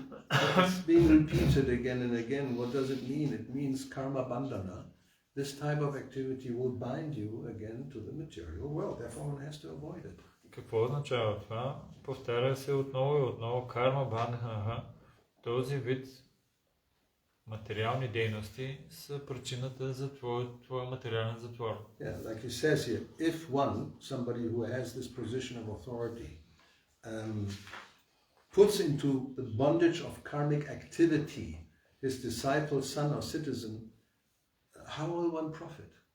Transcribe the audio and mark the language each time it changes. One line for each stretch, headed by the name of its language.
English: It's being repeated again and again. What does it mean? It means karma bandhana. This type of activity will bind you again to the material world. Therefore, one has to avoid it.
Bulgarian: Какво означава това? Повтаря се отново и отново карма бандхана. Този вид материални дейности са причината за твоя материален затвор.
English: Yeah, like he says here, if somebody who has this position of authority, puts into the bondage of karmic activity his disciple, son or citizen, how will one profit?